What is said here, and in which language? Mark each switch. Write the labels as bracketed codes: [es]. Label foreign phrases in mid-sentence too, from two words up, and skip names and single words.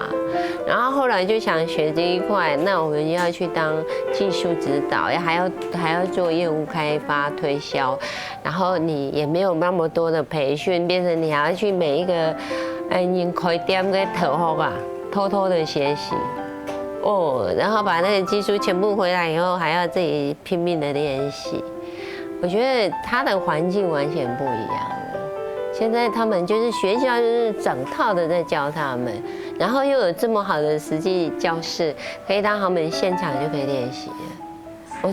[zh] 然後後來就想學這一塊，那我們要去當技術指導，還要做業務開發推銷，然後你也沒有那麼多的培訓，變成你還要去每一個人開店嘅頭殼啊，偷偷的學習，然后把那个技术全部回来以后，还要自己拼命的练习。我觉得他的环境完全不一样了。现在他们就是学校就是整套的在教他们，然后又有这么好的实际教室，可以让他们现场就可以练习了。